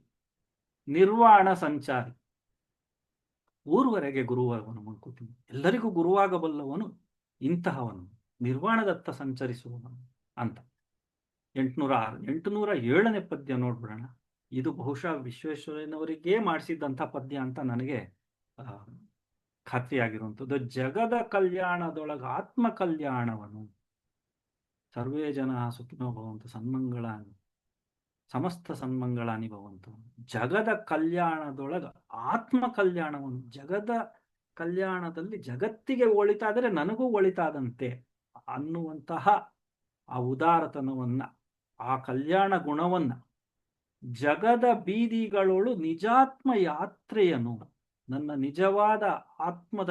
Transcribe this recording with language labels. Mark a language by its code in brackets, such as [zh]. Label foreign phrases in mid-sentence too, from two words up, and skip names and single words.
[kn] ನಿರ್ವಾಣ ಸಂಚಾರಿ, ಊರ್ವರೆಗೆ ಗುರುವವನು ಮಂಕುತಿಮ್ಮ, ಎಲ್ಲರಿಗೂ ಗುರುವಾಗಬಲ್ಲವನು ಇಂತಹವನು, ನಿರ್ವಾಣದತ್ತ ಸಂಚರಿಸುವವನು ಅಂತ. 807ನೇ ಪದ್ಯ ನೋಡ್ಬಿಡೋಣ. ಇದು ಬಹುಶಃ ವಿಶ್ವೇಶ್ವರಯ್ಯನವರಿಗೇ ಮಾಡಿಸಿದ್ದಂಥ ಪದ್ಯ ಅಂತ ನನಗೆ ಖಾತ್ರಿಯಾಗಿರುವಂಥದ್ದು. ಜಗದ ಕಲ್ಯಾಣದೊಳಗ ಆತ್ಮ ಕಲ್ಯಾಣವನು, [sa] ಸರ್ವೇ ಜನ ಸುಖಿನೋ ಭವಂತು, ಸನ್ಮಂಗಳಾನಿ ಸಮಸ್ತ ಸನ್ಮಂಗಳಾನಿ ಭವಂತು. [kn] ಜಗದ ಕಲ್ಯಾಣದೊಳಗ ಆತ್ಮ ಕಲ್ಯಾಣವನು, ಜಗದ ಕಲ್ಯಾಣದಲ್ಲಿ ಜಗತ್ತಿಗೆ ಒಳಿತಾದರೆ ನನಗೂ ಒಳಿತಾದಂತೆ ಅನ್ನುವಂತಹ ಆ ಉದಾರತನವನ್ನ, ಆ ಕಲ್ಯಾಣ ಗುಣವನ್ನ, ಜಗದ ಬೀದಿಗಳೊಳು ನಿಜಾತ್ಮ ಯಾತ್ರೆಯನು, ನನ್ನ ನಿಜವಾದ ಆತ್ಮದ